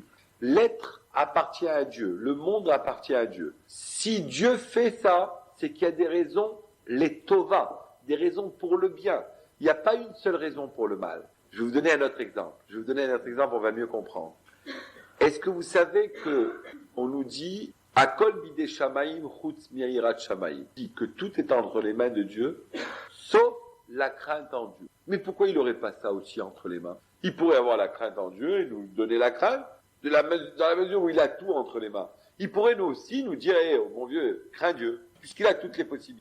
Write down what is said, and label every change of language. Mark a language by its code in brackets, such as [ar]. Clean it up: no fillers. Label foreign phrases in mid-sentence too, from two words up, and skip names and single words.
[fr] L'être appartient à Dieu. Le monde appartient à Dieu. Si Dieu fait ça, c'est qu'il y a des raisons, les tova, des raisons pour le bien. Il n'y a pas une seule raison pour le mal. Je vais vous donner un autre exemple. On va mieux comprendre. Est-ce que vous savez que on nous dit [he] הכל בידי שמים חוץ מיראת שמים, [fr] dit que tout est entre les mains de Dieu, sauf la crainte en Dieu. Mais pourquoi il n'aurait pas ça aussi entre les mains? Il pourrait avoir la crainte en Dieu et nous donner la crainte, dans la mesure où il a tout entre les mains. Il pourrait nous aussi nous dire, oh mon vieux, crains Dieu, puisqu'il a toutes les possibilités.